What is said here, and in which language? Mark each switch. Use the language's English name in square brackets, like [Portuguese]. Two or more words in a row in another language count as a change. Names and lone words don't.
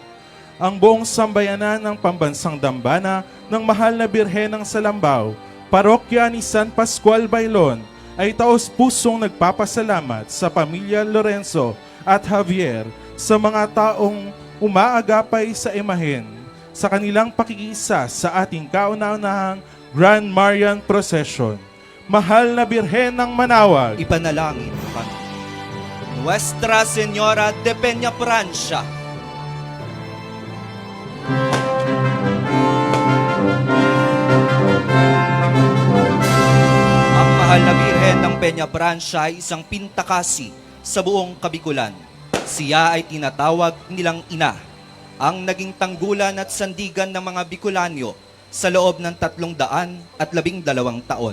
[Filipino] Ang buong sambayanan ng Pambansang Dambana ng Mahal na Birhen ng Salambao, Parokya ni San Pascual Bailon, ay taos-pusong nagpapasalamat sa Pamilya Lorenzo at Javier sa mga taong umaagapay sa imahen sa kanilang pakikiisa sa ating kauna-unahang Grand Marian Procession. Mahal na Birhen ng Manaoag, ipanalangin mo kami. Nuestra Señora de Peñafrancia, ang Mahal na Birhen ng Peñafrancia ay isang pintakasi sa buong Kabikulan. Siya ay tinatawag nilang ina, ang naging tanggulan at sandigan ng mga Bicolanyo sa loob ng 312 taon.